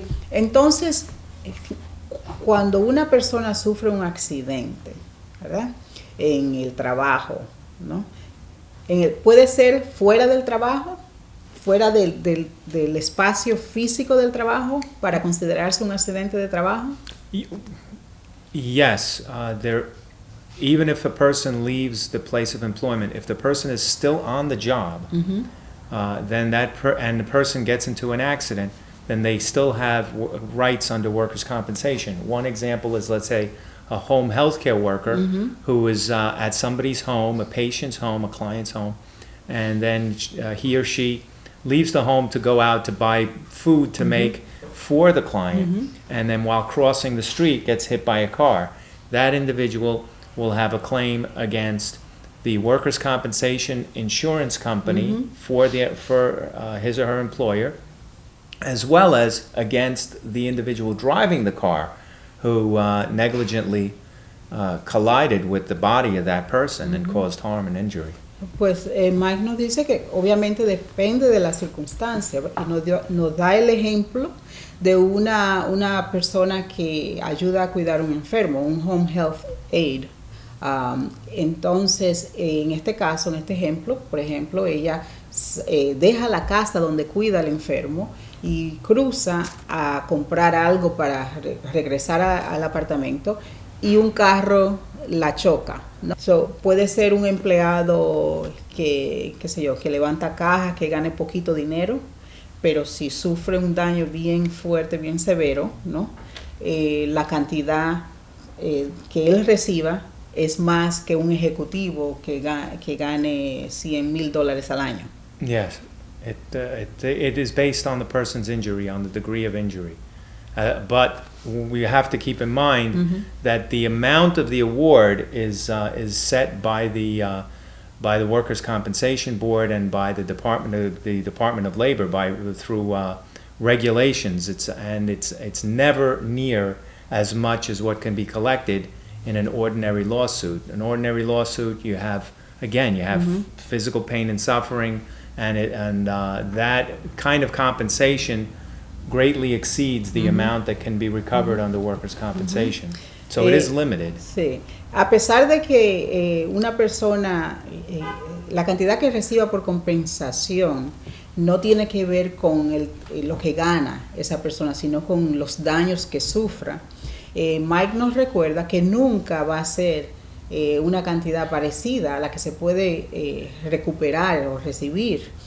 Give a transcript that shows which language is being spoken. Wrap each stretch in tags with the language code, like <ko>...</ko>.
<es>Entonces, cuando una persona sufre un accidente, ¿verdad?, en el trabajo, ¿no?, puede ser fuera del trabajo, fuera del espacio físico del trabajo, para considerarse un accidente de trabajo.</es> <en>Yes, even if a person leaves the place of employment, if the person is still on the job, Mm-hmm. Then and the person gets into an accident, then they still have rights under workers' compensation. One example is, let's say, a home health care worker Mm-hmm. who is at somebody's home, a patient's home, a client's home, and then he or she leaves the home to go out to buy food to Mm-hmm. make for the client, Mm-hmm. and then while crossing the street gets hit by a car. That individual will have a claim against the workers' compensation insurance company Mm-hmm. for his or her employer, as well as against the individual driving the car who negligently collided with the body of that person and caused harm and injury.</en> <es>Pues Mike nos dice que obviamente depende de la circunstancia, y nos da el ejemplo de una persona que ayuda a cuidar a un enfermo, un</es> <en>home health aide.</en> <es>Entonces, en este caso, en este ejemplo, por ejemplo, ella deja la casa donde cuida al enfermo y cruza a comprar algo para regresar al apartamento, y un carro la choca, ¿no? Puede ser un empleado que levanta cajas, que gane poquito dinero, pero si sufre un daño bien fuerte, bien severo, ¿no?, la cantidad que él reciba es más que un ejecutivo que gane $100,000 al año.</es> <en>Yes, it is based on the person's injury, on the degree of injury. But we have to keep in mind Mm-hmm. that the amount of the award is set by the Workers' Compensation Board and by the Department of Labor through regulations. It's never near as much as what can be collected in an ordinary lawsuit. An ordinary lawsuit, you have Mm-hmm. physical pain and suffering, and that kind of compensation greatly exceeds the Mm-hmm. amount that can be recovered under workers' compensation. So it is limited.</en> <es>Sí, a pesar de que una persona, la cantidad que reciba por compensación no tiene que ver con lo que gana esa persona, sino con los daños que sufra. Mike nos recuerda que nunca va a ser una cantidad parecida a la que se puede recuperar o recibir</es>